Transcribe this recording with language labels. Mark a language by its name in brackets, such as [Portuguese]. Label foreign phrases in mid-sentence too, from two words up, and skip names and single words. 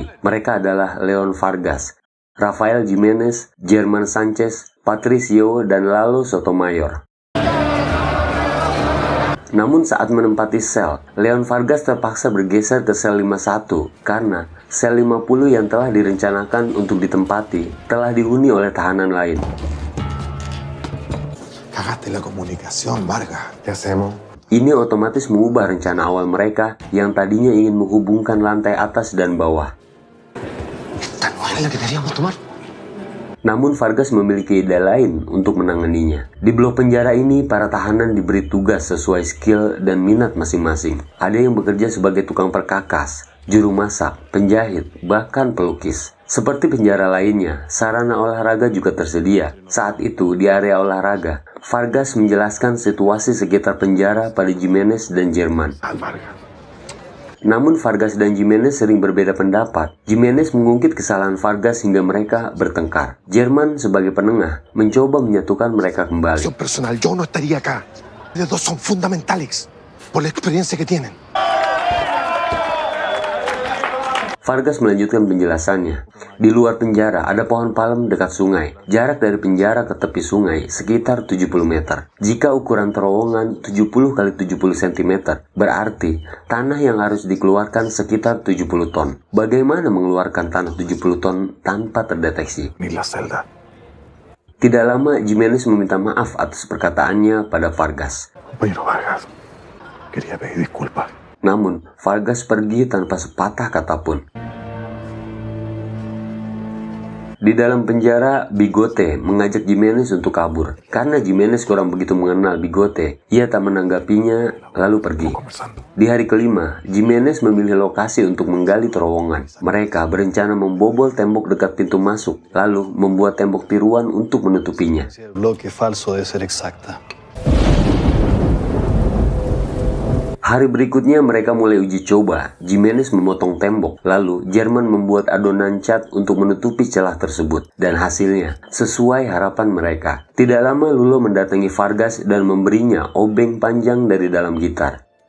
[Indonesian] Mereka adalah Leon Vargas, Rafael Jimenez, Germán Sánchez, Patricio, dan Lalo Sotomayor. Namun saat menempati sel, Leon Vargas terpaksa bergeser ke sel 51 karena sel 50 yang telah direncanakan untuk ditempati telah dihuni oleh tahanan lain. [Spanish] Cagaste la comunicación, Vargas. ¿Qué hacemos? [Indonesian] Ini otomatis mengubah rencana awal mereka yang tadinya ingin menghubungkan lantai atas dan bawah. [Spanish] ¿Esta no era la que queríamos tomar? [Indonesian] Namun Vargas memiliki ide lain untuk menanganinya. Di blok penjara ini, para tahanan diberi tugas sesuai skill dan minat masing-masing. Ada yang bekerja sebagai tukang perkakas, juru masak, penjahit, bahkan pelukis. Seperti penjara lainnya, sarana olahraga juga tersedia. Saat itu, di area olahraga, Vargas menjelaskan situasi sekitar penjara pada Jimenez dan Germán. Namun Vargas dan Jimenez sering berbeda pendapat. Jimenez mengungkit kesalahan Vargas hingga mereka bertengkar. Germán sebagai penengah mencoba menyatukan mereka kembali. [Spanish] Personal, yo no estaría acá. Los dos son fundamentales por la experiencia que tienen. [Indonesian] Vargas melanjutkan penjelasannya. Di luar penjara ada pohon palem dekat sungai. Jarak dari penjara ke tepi sungai sekitar 70 meter. Jika ukuran terowongan 70 x 70 cm, berarti tanah yang harus dikeluarkan sekitar 70 ton. Bagaimana mengeluarkan tanah 70 ton tanpa terdeteksi? Tidak lama, Jimenez meminta maaf atas perkataannya pada Vargas. [Spanish] Pero Vargas, quería pedir disculpas. [Indonesian] Namun, Vargas pergi tanpa sepatah kata pun. Di dalam penjara, Bigote mengajak Jimenez untuk kabur. Karena Jimenez kurang begitu mengenal Bigote, ia tak menanggapinya lalu pergi. Di hari kelima, Jimenez memilih lokasi untuk menggali terowongan. Mereka berencana membobol tembok dekat pintu masuk, lalu membuat tembok tiruan untuk menutupinya. [Spanish] Bloque falso de ser exacta. [Indonesian] Hari berikutnya mereka mulai uji coba. Jimenez memotong tembok, lalu Germán membuat adonan cat untuk menutupi celah tersebut. Dan hasilnya sesuai harapan mereka. Tidak lama Lulo mendatangi Vargas dan memberinya obeng panjang dari dalam gitar.